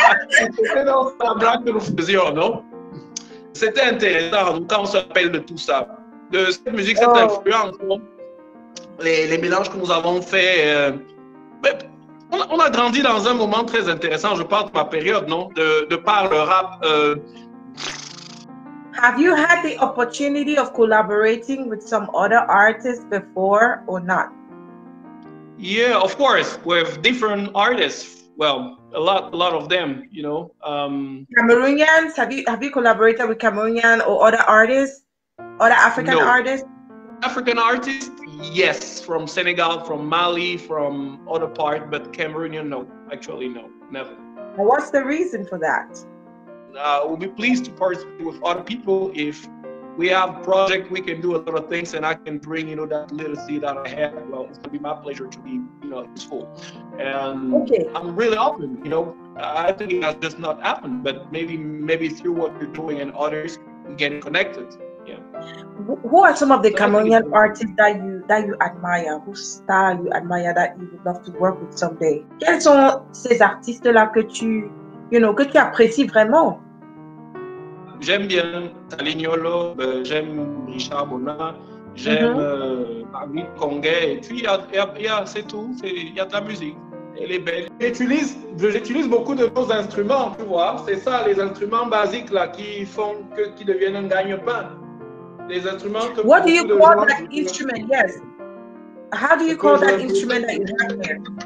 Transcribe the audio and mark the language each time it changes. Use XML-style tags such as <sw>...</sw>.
<fr>C'était dans la blague que nous faisions, non? C'était intéressant, donc quand on se rappelle de tout ça, de cette musique, cette influence, les mélanges que nous avons faits. On a grandi dans un moment très intéressant, je parle de ma période, non? De par le rap.</fr> <en>Have you had the opportunity of collaborating with some other artists before or not? Yeah, of course, with different artists. Well, a lot of them, you know. Cameroonians? Have you collaborated with Cameroonian or other artists, other African artists? African artists, yes, from Senegal, from Mali, from other parts, but Cameroonian, no, actually, no, never. And what's the reason for that? We'll be pleased to participate with other people. If we have project, we can do a lot of things, and I can bring, you know, that little seed that I have. Well, it's gonna be my pleasure to be, you know, useful. And I'm really open, you know. I think it has just not happened, but maybe through what you're doing and others, we get connected. Yeah. Who are some of the Cameroonian artists that you admire? Whose style you admire that you would love to work with someday?</en> <fr>Quels sont ces artistes-là que tu apprécies vraiment? J'aime bien Talignolo, j'aime Richard Bonnat, j'aime David Conguet, et puis c'est tout, il y a de la musique, elle est belle. J'utilise beaucoup de nos instruments, tu vois, c'est ça, les instruments basiques là qui font qui deviennent un gagne-pain. Les instruments que</fr> <en>What do you call that instrument? Yes. How do you call that instrument that you have there?</en>